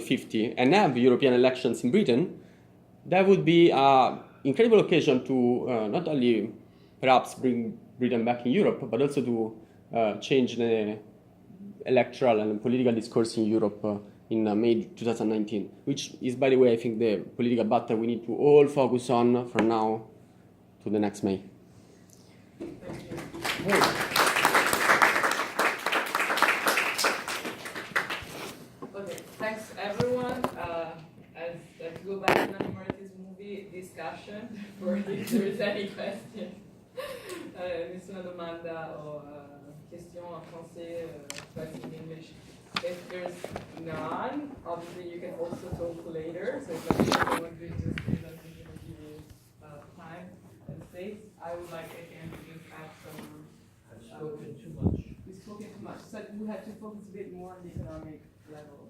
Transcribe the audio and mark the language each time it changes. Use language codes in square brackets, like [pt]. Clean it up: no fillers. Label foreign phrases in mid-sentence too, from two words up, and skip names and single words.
[en] 50 and have European elections in Britain, that would be an incredible occasion to not only perhaps bring Britain back in Europe, but also to change the electoral and political discourse in Europe in May 2019, which is, by the way, I think the political battle we need to all focus on from now to the next May. Okay, thanks everyone. if there is any question. [it] Nessuna domanda o [fr] question en français, [en] question in English. If there's none, obviously you can also talk later. So if I want to just say that we give you time and space, I would like again to just add some. I've spoken too much. We've spoken too much. So we have to focus a bit more on the economic level.